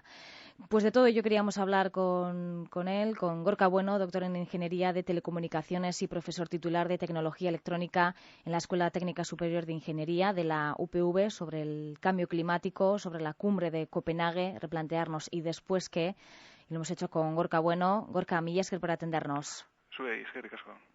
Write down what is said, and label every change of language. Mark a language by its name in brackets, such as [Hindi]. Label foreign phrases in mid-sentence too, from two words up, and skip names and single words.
[Spanish] Pues de todo ello queríamos hablar con él, con Gorka Bueno, doctor en Ingeniería de Telecomunicaciones y profesor titular de Tecnología Electrónica en la Escuela Técnica Superior de Ingeniería de la UPV, sobre el cambio climático, sobre la cumbre de Copenhague, replantearnos y después qué. Y lo hemos hecho con Gorka Bueno. Gorka, [Basque] mila esker [Spanish] por atendernos. [Basque] Zuei, eskerrik asko.